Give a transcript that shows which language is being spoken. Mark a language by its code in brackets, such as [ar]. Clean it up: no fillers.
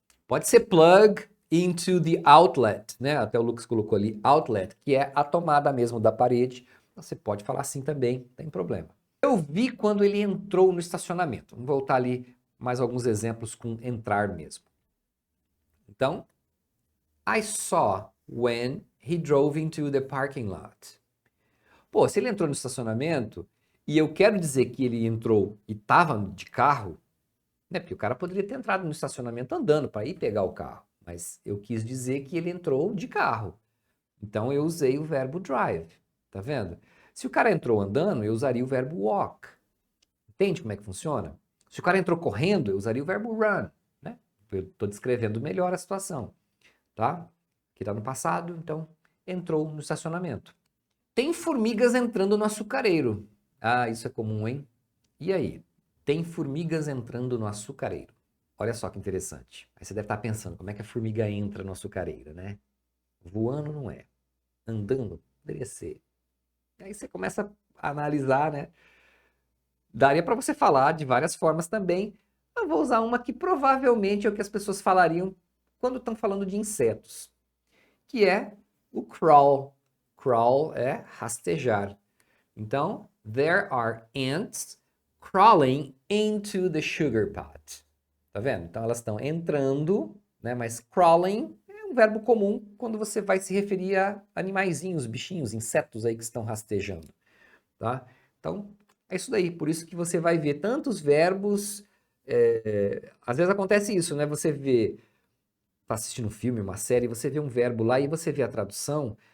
[pt] Pode ser [en] plug into the outlet, [pt] né? Até o Lucas colocou ali outlet, que é a tomada mesmo da parede. Você pode falar assim também, não tem problema. Eu vi quando ele entrou no estacionamento. Vamos voltar ali mais alguns exemplos com entrar mesmo. Então, [en] I saw when he drove into the parking lot. [pt] Pô, se ele entrou no estacionamento e eu quero dizer que ele entrou e estava de carro, né? Porque o cara poderia ter entrado no estacionamento andando para ir pegar o carro, mas eu quis dizer que ele entrou de carro. Então eu usei o verbo drive, tá vendo? Se o cara entrou andando, eu usaria o verbo walk. Entende como é que funciona? Se o cara entrou correndo, eu usaria o verbo run, né? Eu estou descrevendo melhor a situação, tá? Que está no passado, então entrou no estacionamento. Tem formigas entrando no açucareiro. Ah, isso é comum, hein? E aí? Tem formigas entrando no açucareiro. Olha só que interessante. Aí você deve estar pensando, como é que a formiga entra no açucareiro, né? Voando não é. Andando poderia ser. Aí você começa a analisar, né? Daria para você falar de várias formas também. Eu vou usar uma que provavelmente é o que as pessoas falariam quando estão falando de insetos, que é o crawl. Crawl é rastejar. Então, [en] there are ants crawling into the sugar pot. [pt] Tá vendo? Então elas estão entrando, né? Mas crawling é um verbo comum quando você vai se referir a animaizinhos, bichinhos, insetos aí que estão rastejando, tá? Então, é isso daí. Por isso que você vai ver tantos verbos. Às vezes acontece isso, né? Você vê, tá assistindo um filme, uma série, você vê um verbo lá e você vê a tradução.